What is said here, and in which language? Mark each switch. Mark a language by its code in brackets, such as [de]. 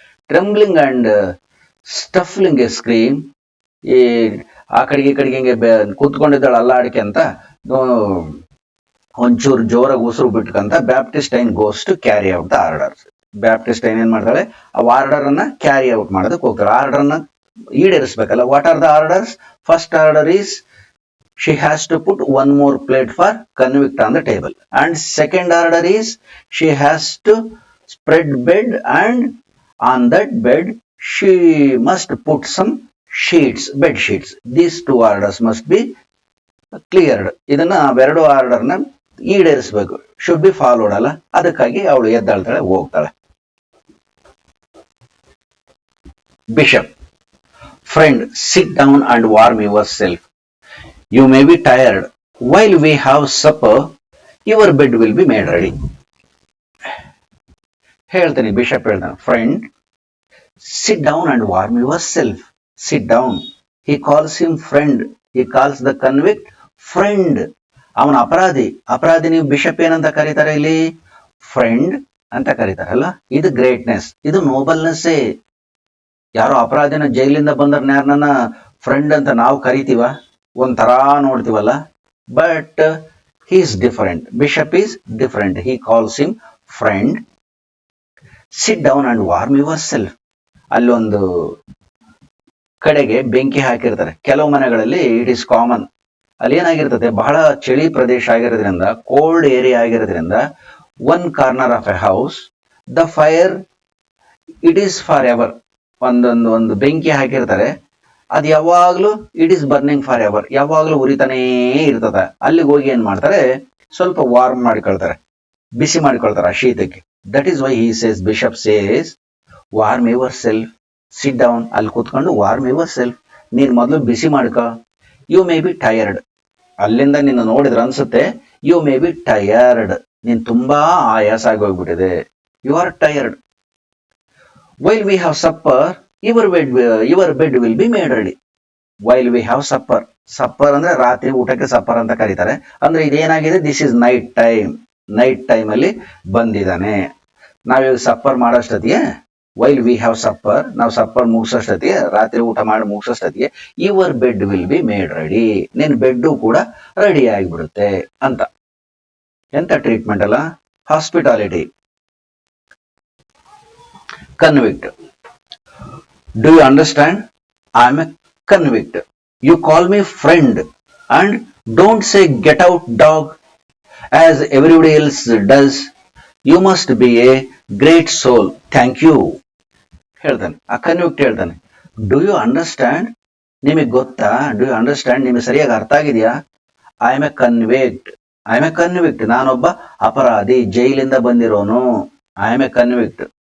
[en] Trembling and stifling a scream. [kn] ಈ ಆ ಕಡೆಗೆ ಈ ಕಡೆಗೆ ಹಿಂಗೆ ಕೂತ್ಕೊಂಡಿದ್ದಾಳೆ ಅಲ್ಲಾಡಿಕೆ ಅಂತ ಒಂಚೂರು ಜೋರಾಗಿ ಉಸಿರು ಬಿಟ್ಕಂತ [en] Baptistine goes to carry out the orders. [kn] ಬ್ಯಾಪ್ಟಿಸ್ಟೈನ್ ಏನ್ ಮಾಡ್ತಾಳೆ? ಆ ಆರ್ಡರ್ ಅನ್ನ ಕ್ಯಾರಿ ಔಟ್ ಮಾಡೋದಕ್ಕೆ ಹೋಗ್ತಾಳೆ. ಆರ್ಡರ್ ಅನ್ನ ಈಡೇರಿಸಬೇಕಲ್ಲ. [en] What are the orders? First order is she has to put one more plate for convict on the table, and second order is she has to spread bed, and on that bed she must put some sheets, bed sheets. These 2 orders must be cleared. [kn] ಇದನ್ನ ಎರಡು order ನ ಈಡೇರಿಸಬೇಕು, [en] should be followed [kn] ಅಲ್ಲ. ಅದಕ್ಕಾಗಿ ಅವಳು ಎದ್ದಾಳ್ತಾಳೆ, ಹೋಗ್ತಾಳೆ. [en] Bishop, friend, sit down and warm yourself. You may be tired. While we have supper, your bed will be made ready. [kn] ಹೇಳ್ತಾನೆ bishop, ಹೇಳ್ತಾನೆ, [en] Friend, sit down and warm yourself. Sit down. He calls him friend. He calls the convict friend. [kn] ಅವನ ಅಪರಾಧಿ. ನೀವು bishop ಏನಂತ ಕರೀತಾರೆ ಇಲ್ಲಿ? Friend ಅಂತ ಕರೀತಾರಲ್ಲ, ಇದು ಗ್ರೇಟ್ನೆಸ್, ಇದು ನೋಬಲ್ನೆಸ್ಸೇ. ಯಾರೋ ಅಪರಾಧಿನ ಜೈಲಿಂದ ಬಂದ್ರ ಯಾರನ್ನ ಫ್ರೆಂಡ್ ಅಂತ ನಾವು ಕರಿತೀವ, ಒಂಥರ ನೋಡ್ತೀವಲ್ಲ. [en] But he is different. Bishop is different. He calls him friend. Sit down and warm yourself. [kn] ಅಲ್ಲೊಂದು ಕಡೆಗೆ ಬೆಂಕಿ ಹಾಕಿರ್ತಾರೆ. ಕೆಲವು ಮನೆಗಳಲ್ಲಿ [en] It is common. [kn] ಅಲ್ಲಿ ಏನಾಗಿರ್ತದೆ, ಬಹಳ ಚಳಿ ಪ್ರದೇಶ ಆಗಿರೋದ್ರಿಂದ, ಕೋಲ್ಡ್ ಏರಿಯಾ ಆಗಿರೋದ್ರಿಂದ, [en] One corner of a house the fire it is forever. [kn] ಒಂದು ಬೆಂಕಿ ಹಾಕಿರ್ತಾರೆ, ಅದು ಯಾವಾಗ್ಲೂ [en] it is burning forever, [kn] ಯಾವಾಗ್ಲೂ ಉರಿತಾನೇ ಇರ್ತದ. ಅಲ್ಲಿಗೆ ಹೋಗಿ ಏನ್ ಮಾಡ್ತಾರೆ, ಸ್ವಲ್ಪ ವಾರ್ಮ್ ಮಾಡಿಕೊಳ್ತಾರೆ, ಬಿಸಿ ಮಾಡಿಕೊಳ್ತಾರೆ ಆ ಶೀತಕ್ಕೆ. [en] That is why he says, bishop says, warm yourself, sit down. [kn] ಅಲ್ಲಿ ಕೂತ್ಕೊಂಡು [en] warm yourself, [kn] ನೀನ್ ಮೊದಲು ಬಿಸಿ ಮಾಡ್ಕೊ. [en] you may be tired, [kn] ಅಲ್ಲಿಂದ ನಿನ್ನ ನೋಡಿದ್ರೆ ಅನ್ಸುತ್ತೆ ಯು ಮೇ ಬಿ ಟಯರ್ಡ್, ನೀನ್ ತುಂಬಾ ಆಯಾಸ ಆಗಿ ಹೋಗ್ಬಿಟ್ಟಿದೆ, [en] You are tired. While we have supper, your bed will be made ready. While we have supper. [kn] Supper ಅಂದ್ರೆ ರಾತ್ರಿ ಊಟಕ್ಕೆ ಸಪ್ಪರ್ ಅಂತ ಕರೀತಾರೆ. ಅಂದ್ರೆ ಇದೇನಾಗಿದೆ, [en] This is night time. [kn] Night time ಅಲ್ಲಿ ಬಂದಿದ್ದಾನೆ. ನಾವೀಗ supper ಮಾಡೋಷ್ಟೊತ್ತಿಗೆ, [en] while we have supper, [kn] ನಾವು ಸಪ್ಪರ್ ಮುಗಿಸೋಷ್ಟೊತ್ತಿಗೆ, ರಾತ್ರಿ ಊಟ ಮಾಡಿ ಮುಗಿಸೋಷ್ಟೊತ್ತಿಗೆ, [en] your bed will be made ready, [kn] ನಿನ್ ಬೆಡ್ ಕೂಡ ರೆಡಿ ಆಗಿಬಿಡುತ್ತೆ ಅಂತ. ಎಂತ ಟ್ರೀಟ್ಮೆಂಟ್ ಅಲ್ಲ, hospitality. [en] Convict. Do you understand? I am a convict. You call me friend and don't say get out dog as everybody else does. You must be a great soul. Thank you. [kn] ಹೇಳ್ತಾನೆ ಆ convict, ಹೇಳ್ತಾನೆ [en] do you understand, [kn] ನಿಮಗೆ ಗೊತ್ತಾ, do you understand, ನಿಮಗೆ ಸರಿಯಾಗಿ ಅರ್ಥ ಆಗಿದೆಯಾ? [en] I am a convict, I am a convict, [kn] ನಾನೊಬ್ಬ ಅಪರಾಧಿ, ಜೈಲಿಂದ ಬಂದಿರೋನು, [en] I am a convict.